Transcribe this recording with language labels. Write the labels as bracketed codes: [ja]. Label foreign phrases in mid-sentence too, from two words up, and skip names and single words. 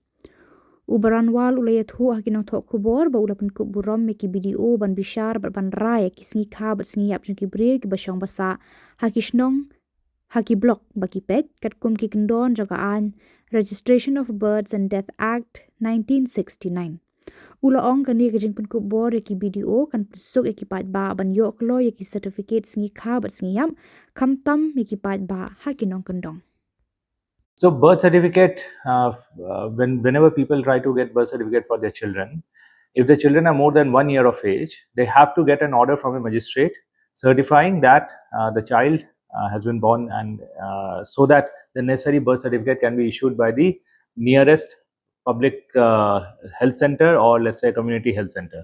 [kha] Baranwal ula yathu haki nong thok Khubor ba ula pun Khuborom me ki BDO ban Bishar bat ban rai ki Sngi kha bat Sngi yap jangki Briew ki basang basa haki Shillong haki Block baki pet kat kum ki kendon jagaan Registration of Births and Death Act 1969. Ula ong kani kajing pun Khubor ki BDO kan pesuk ki pat ba ban yok lo ki certificate Sngi kha bat Sngi yam kam tam ki pat ba hakinong kendong. [en] So birth certificate, whenever people try to get birth certificate for their children, if the children are more than 1 year of age, they have to get an order from a magistrate certifying that the child has been born, and so that the necessary birth certificate can be issued by the nearest public health center, or let's say community health center.